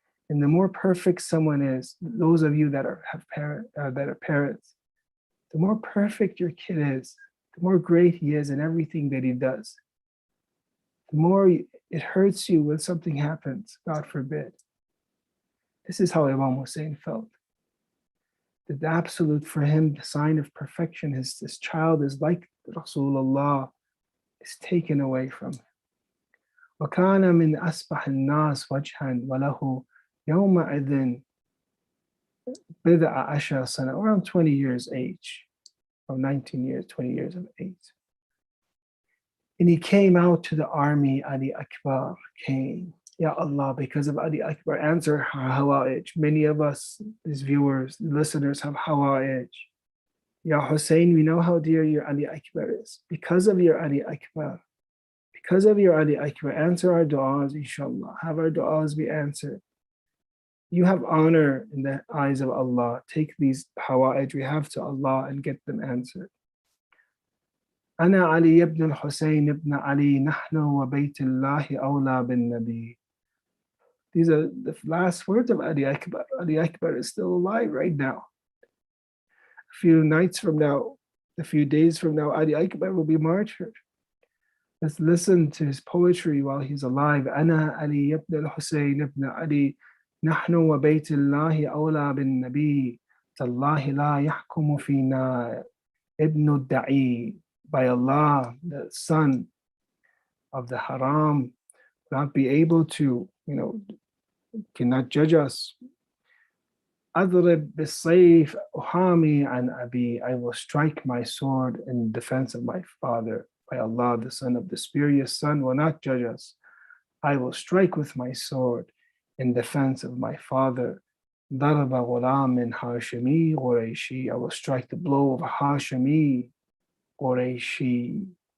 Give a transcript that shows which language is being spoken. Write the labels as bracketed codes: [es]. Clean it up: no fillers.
[en] And the more perfect someone is, those of you that are parents, the more perfect your kid is, the more great he is in everything that he does, the more it hurts you when something happens, God forbid. This is how Imam Hussein felt. That the absolute for him, the sign of perfection, this child is like Rasulullah, is taken away from him. [ar] وَكَانَ مِنْ أَسْبَحِ النَّاسِ وَجْهًا وَلَهُ يَوْمَئِذٍ بِضْعَ عَشْرَ سَنَةٍ, [en] around 20 years age, or 19 years, 20 years of age. And he came out to the army. Ali Akbar came. Ya Allah, because of Ali Akbar, answer our hawa'ij. Many of us, these viewers, listeners, have hawa'ij. Ya Hussein, we know how dear your Ali Akbar is. Because of your Ali Akbar, because of your Ali Akbar, answer our du'as, inshallah. Have our du'as be answered. You have honor in the eyes of Allah. Take these hawa'ij we have to Allah and get them answered. [ar] أنا علي ibn الحسين ibn Ali, نحن وبيت الله أولى بالنبي. [en] These are the last words of Ali Akbar. Ali Akbar is still alive right now. A few nights from now, a few days from now, Ali Akbar will be martyred. Let's listen to his poetry while he's alive. [ar] أنا علي ibn الحسين ibn Ali, نحن وبيت الله أولى بالنبي. تالله لا يحكم فينا ابن الدعي. [en] By Allah, the son of the haram, not be able to, cannot judge us. [ar] أضرب بالسيف أحامي عن أبي. [en] I will strike my sword in defense of my father. By Allah, the son of the spurious son will not judge us. I will strike with my sword in defense of my father. [ar] ضرب غلام هاشمي قريشي. [en] I will strike the blow of a Hashemi Qurayshi.